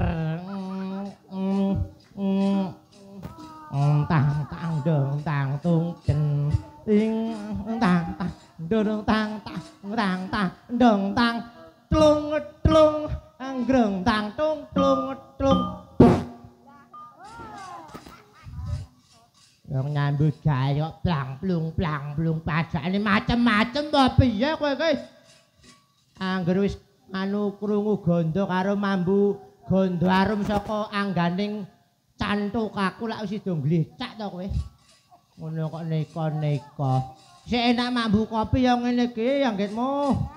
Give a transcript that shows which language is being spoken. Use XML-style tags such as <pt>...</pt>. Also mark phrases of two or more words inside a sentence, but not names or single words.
<jv>tang tang dong tang tung chen ting tang tang dong tang tang tang tang dong tang tlung tlung anggreng tang tung tlung tlung yang nyambut gawe plang plung padane macem-macem to piye kowe iki angger wis anu krungu gondo karo mambu gondo arum saka angganing cantuk aku lak wis do glecak to kowe ngono kok neka-neka sik enak mambu kopi ya ngene iki ya nggetmu</jv>